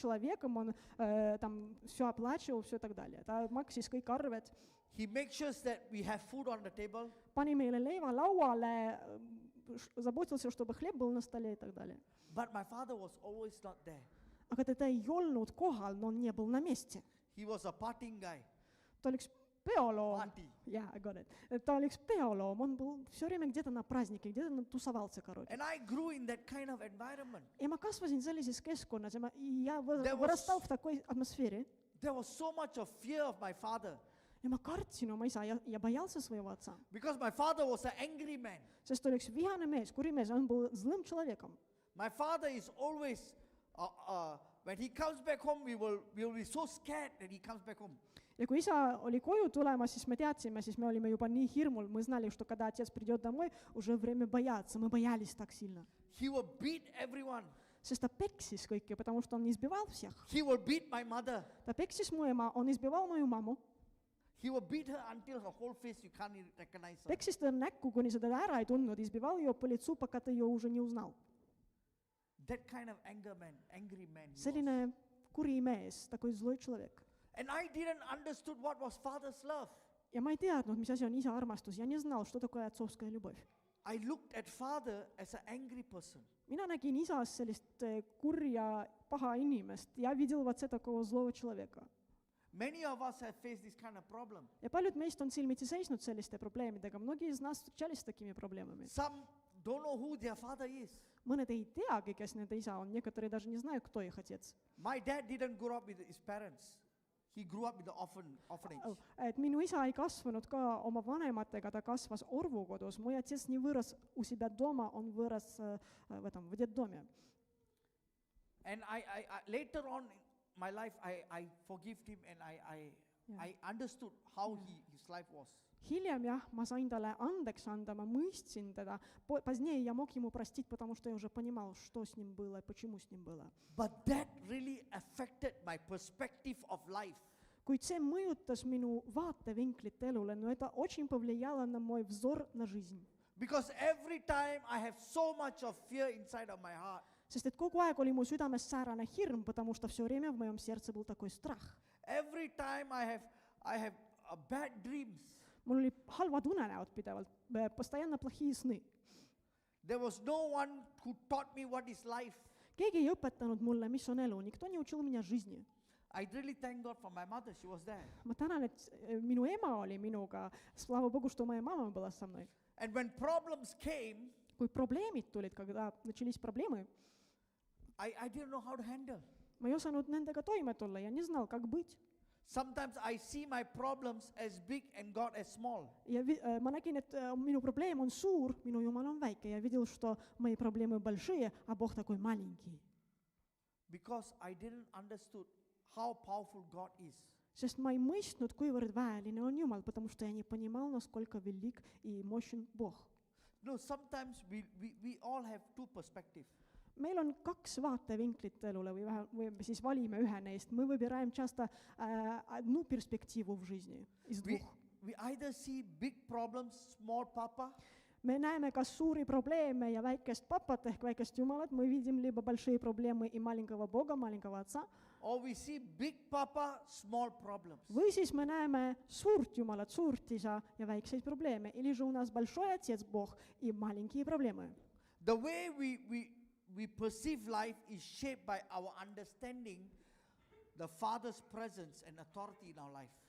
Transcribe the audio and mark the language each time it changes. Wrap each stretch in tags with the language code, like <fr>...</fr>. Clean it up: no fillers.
<ru>человеком, он там все оплачивал, все так далее.</ru> <et>Ta maksis kõik arved,</et> <en>He makes sure that we have food on the table.</en> <et>pani meile leiva lauale,</et> <ru>заботился, чтобы хлеб был на столе и так далее.</ru> <en>But my father was always not there.</en> <et>Aga teda ei olnud kohal,</et> <ru>no on не был на месте.</ru> <en>He was a partying guy.</en> <et>Ta oli üks peoloom.</et> <en>Party. Yeah, I got it.</en> <et>Ta oli üks peoloom,</et> <ru>он был все время где-то на празднике, где-то тусовался, короче.</ru> <en>And I grew in that kind of environment.</en> <et>Ja ma kasvasin sellises keskkonnas ja ja</et> <en>There was-</en> <ru>вырастал в такой атмосфере.</ru> <en>There was so much of fear of my father</en> <et>Ja ma kartsin oma isa ja</et> <ru>boялся своего отца.</ru> <en>because my father was an angry man.</en> <et>Sest ta oli üks vihane mees, kuri mees,</et> <ru>on был злым человеком.</ru> <en>My father is always, when he comes back home, we will be so scared that he comes back home.</en> <et>Ja kui isa oli koju tulemas, siis me teadsime, siis me olime juba nii hirmul,</et> <ru>мы знали, что когда отец придет домой, уже время бояться, мы боялись так сильно.</ru> <en>He will beat everyone.</en> <et>Sest ta peksis kõiki,</et> <ru>потому что он избивал всех.</ru> <en>He will beat my mother.</en> <et>Ta peksis mu ema,</et> <ru>on избивал mою маму,</ru> <en>He will beat her until her whole face you can't even recognize her.</en> <et>peksis ta näkku, kuni seda ära ei tundnud,</et> <ru>избивал ее по лицу, пока ты ее уже не узнал.</ru> <en>That kind of angry man. he was.</en> <et>Selline kuri mees,</et> <ru>такой злой человек.</ru> <en>And I didn't understood what was father's love.</en> <et>Ja ma ei teadnud, mis asi on isa armastus ja</et> <ru>не знал, что такое отцовская любовь.</ru> <en>I looked at father as an angry person.</en> <et>Mina nägin isas sellist kurja, paha inimest ja</et> <ru>видел в отце такого злого человека.</ru> <en>Many of us have faced this kind of problem.</en> <et>Ja paljud meist on silmitsi seisnud selliste probleemidega,</et> <ru>многие из нас встречались с такими проблемами.</ru> <en>Some don't know who their father is.</en> <et>Mõned ei teagi, kes nende isa on,</et> <ru>некоторые даже не знают, кто их отец.</ru> <en>My dad didn't grow up with his parents. He grew up with the orphanage.</en> <et>Et minu isa ei kasvanud ka oma vanematega, ta kasvas orvukodus.</et> <ru>Mой отец не вырос у себя дома, он вырос в детдоме.</ru> <en>And I later on in my life, I forgave him and I understood how his life was.</en> <et>Hiljem jah, ma sain talle andeks anda, ma mõistsin teda.</et> <ru>Позднее я мог ему простить, потому что я уже понимал, что с ним было и почему с ним было.</ru> <en>But that really affected my perspective of life.</en> <et>Kuid see mõjutas minu vaatevinklit elule,</et> <ru>no это очень повлияло на мой взор на жизнь.</ru> <en>Because every time I have so much of fear inside of my heart.</en> <et>Sest et kogu aeg oli mu südames säärane hirm,</et> <ru>потому что все время в моем сердце был такой страх.</ru> <en>Every time I have bad dreams.</en> <et>Mul oli halvad unenäod pidevalt,</et> <ru>постоянно плохие сны.</ru> <en>There was no one who taught me what is life.</en> <et>Keegi ei õpetanud mulle, mis on elu,</et> <ru>никто не учил меня жизни.</ru> <en>I really thank God for my mother, she was there.</en> <et>Ma tänan, et minu ema oli minuga,</et> <ru>слава Богу, что моя мама была со мной.</ru> <en>And when problems came,</en> <et>Kui probleemid tulid,</et> <ru>когда начались проблемы,</ru> <en>I didn't know how to handle.</en> <et>ma ei osanud nendega toime tulla ja</et> <ru>не знал, как быть.</ru> <en>Sometimes I see my problems as big and God as small.</en> <et>Ja ma nägin, et minu probleem on suur, minu Jumal on väike ja</et> <ru>видел, что мои проблемы большие, а Бог такой маленький.</ru> <en>Because I didn't understood how powerful God is.</en> <et>Sest ma ei mõistnud, kuivõrd väeline on Jumal,</et> <ru>потому что я не понимал, насколько велик и мощен Бог.</ru> <en>No, sometimes we all have two perspectives.</en> <et>Meil on kaks vaatevinklit elule või me siis valime ühe neist.</et> <ru>Мы выбираем часто одну перспективу в жизни из двух.</ru> <en>We either see big problems, small papa,</en> <et>Me näeme kas suuri probleeme ja väikest papat ehk väikest Jumalat.</et> <ru>Мы видим либо большие проблемы и маленького Бога, маленького Отца.</ru> <en>or we see big papa, small problems.</en> <et>Või siis me näeme suurt Jumalat, suurt Isa ja väikseid probleeme.</et> <ru>Или же у нас большой Отец Бог и маленькие проблемы.</ru> <en>The way we perceive life is shaped by our understanding the Father's presence and authority in our life.</en>